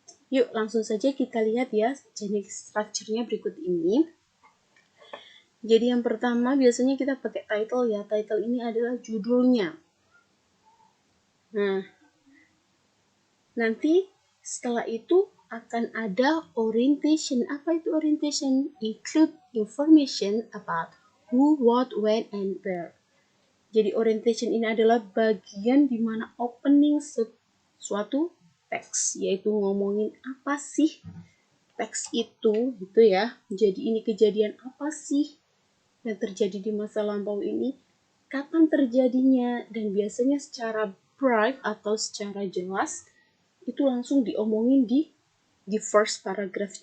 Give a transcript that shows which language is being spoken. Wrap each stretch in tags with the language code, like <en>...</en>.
<id>Yuk langsung saja kita lihat ya generic structure-nya berikut ini. Jadi yang pertama biasanya kita pakai title ya. Title ini adalah judulnya. Nah, nanti setelah itu akan ada orientation. Apa itu orientation?</id> <en>Include information about who, what, when, and where.</en> <id>Jadi orientation ini adalah bagian di mana opening suatu teks, yaitu ngomongin apa sih teks itu, gitu ya. Jadi ini kejadian apa sih yang terjadi di masa lampau ini, kapan terjadinya, dan biasanya secara brief atau secara jelas itu langsung diomongin di first paragraph.</id>